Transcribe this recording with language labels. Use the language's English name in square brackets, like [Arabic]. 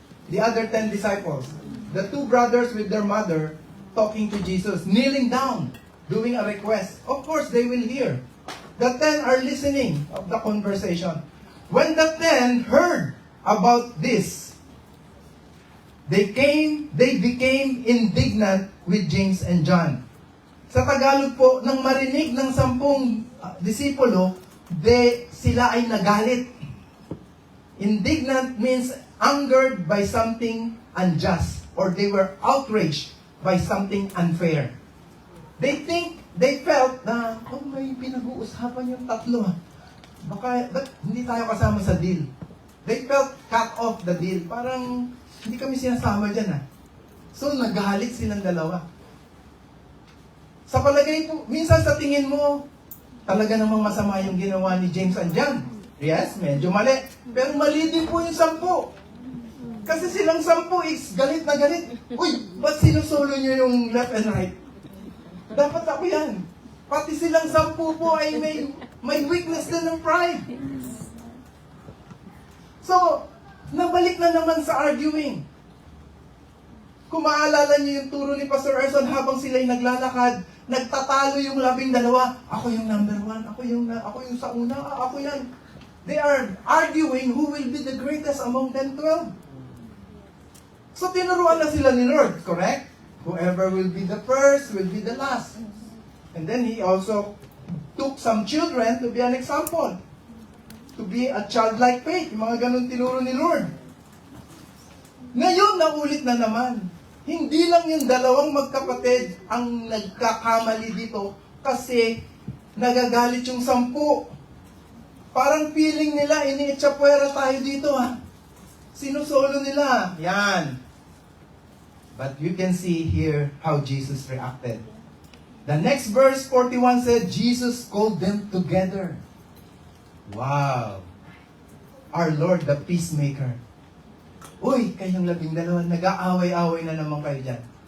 [English] The other 10 disciples. The two brothers with their mother talking to Jesus, kneeling down, doing a request. Of course, they will hear. The 10 are listening of the conversation. When the 10 heard about this, they became indignant with James and John. [Filipino] Sa Tagalog po, nang marinig ng 10 disipulo, sila ay nagalit. [English] Indignant means angered by something unjust, or they were outraged by something unfair. They felt [Filipino] na, may pinag-uusapan yung tatlo. Ba't hindi tayo kasama sa deal? [English] They felt cut off the deal. [Filipino] Parang, hindi kami sinasama dyan So, nagalit silang dalawa. Sa palagay po, minsan sa tingin mo, talaga namang masama yung ginawa ni James and John. Yes, medyo mali. Pero mali din po yung 10. Kasi silang 10 is galit na galit. Uy, ba't sinusulo nyo yung left and right? Dapat ako yan. Pati silang 10 po ay may May weakness din ng pride. So, nabalik na naman sa arguing. Kung maalala niyo yung turo ni Pastor Erson habang sila'y naglalakad, nagtatalo yung 12. Ako yung number 1, ako yung sa una, ako yan. [English] They are arguing who will be the greatest among them 12. So [Filipino] tinuruan na sila ni Lord, [English] correct? Whoever will be the first will be the last. And then He also took some children to be an example. To be a childlike faith. [Filipino] Yung mga ganun tinuro ni Lord. Ngayon, naulit na naman. Hindi lang yung dalawang magkapatid ang nagkakamali dito kasi nagagalit yung 10. Parang feeling nila, iniitsapwera tayo dito ha. Sinusolo nila. Yan. [English] But you can see here how Jesus reacted. The next verse, 41 said, Jesus called them together. Wow. Our Lord, the peacemaker. [Filipino] Uy, kayong 12, nag-aaway-aaway na naman kayo dyan.